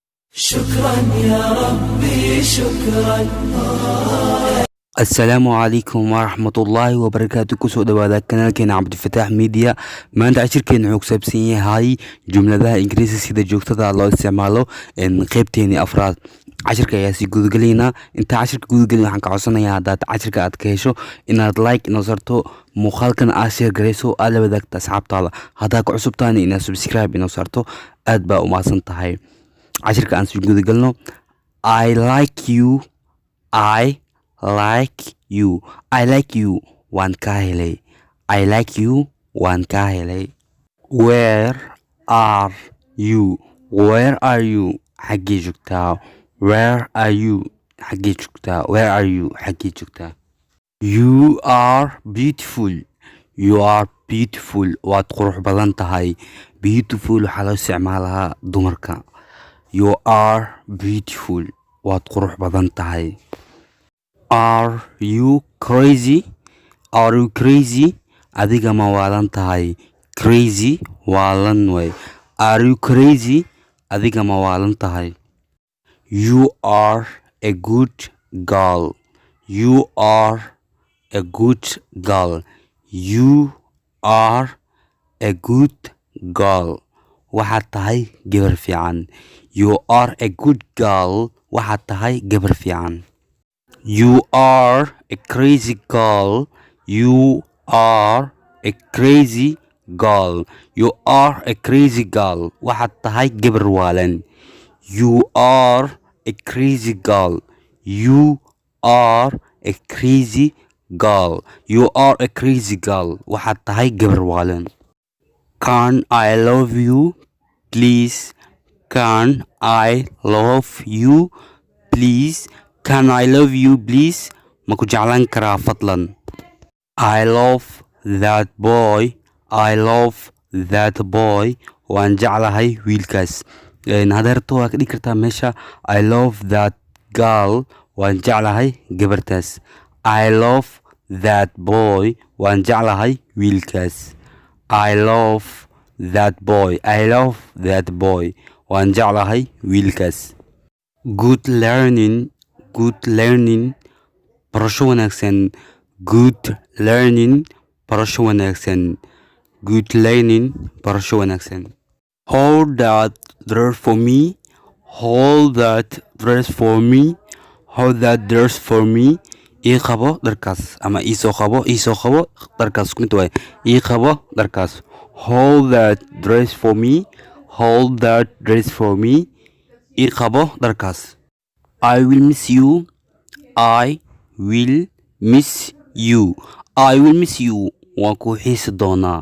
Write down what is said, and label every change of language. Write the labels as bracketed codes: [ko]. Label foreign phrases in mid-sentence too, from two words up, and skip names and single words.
[ar] شكرا يا ربي شكرا. السلام عليكم ورحمة الله وبركاته. [so] kusoo dhawaada kanaalkeena cabdifataax media. maanta cashirkeena wuxuu ku saabsan yahay jumladaha ingiriisi sida joogtada loo isticmaalo qaybteeni afraad. cashirka ayaa sii gudagalaynaa. inta cashirka gudagalin waxaan ka codsanayaa haddaad cashirka aad ka hesho inaad like inoo sarto, muuqaalkan aad share garayso, aad la wadaagto asxaabtaada. haddaad ku cusub tahayna inaad subscribe inoo sarto, aad baa u mahadsan tahay. cashirka aan sii gudagalno. [en] I like you, I like you, I like you [so] waan ka helay, [en] I like you [so] waan ka helay. [en] Where are you, where are you [so] xaggee joogtaa, [en] where are you [so] xaggee joogtaa, [en] where are you [so] xaggee joogtaa. [en] You are beautiful, you are beautiful [so] waad qurux badan tahay. Beautiful waxaa loo isticmaalahaa dumarka. [en] You are beautiful [so] waad qurux badan tahay. [en] Are you crazy, are you crazy [so] adiga ma waalan tahay. Crazy waalan way. [en] Are you crazy [so] adiga ma waalan tahay. [en] You are a good girl, you are a good girl, you are a good girl [so] waxaad tahay gabar fiican. [en] You are a good girl [so] waxaad tahay gabar fiican. [en] You are a crazy girl, you are a crazy girl, you are a crazy girl [so] waxaad tahay gabar waalan. [en] You are a crazy girl, you are a crazy girl, you are a crazy girl [so] waxaad tahay gabar waalan. [en] Can I love you please, can I love you please, can I love you please [so] ma ku jeclaan karaa fadlan. [en] I love that boy, I love that boy [so] waan jeclahay wiilkaas. hadeerto waa ka dhigi kartaa meesha [en] I love that girl [so] waan jeclahay gabartaas. [en] I love that boy [so] waan jeclahay wiilkaas. [en] I love that boy, I love that boy [so] waan jeclahay wiilkaas. [en] Good learning, good learning [so] barasho wanaagsan, [en] good learning [so] barasho wanaagsan, [en] good learning [so] barasho wanaagsan. [en] Hold that dress for me, hold that dress for me, hold that dress for me [so] ii qabo dharkaas ama ii soo qabo dharkaas mid way ii qabo dharkaas. [en] Hold that dress for me, hold that dress for me [so] ii qabo dharkaas. [en] I will miss you, I will miss you, I will miss you [so] waan ku xiisi doonaa.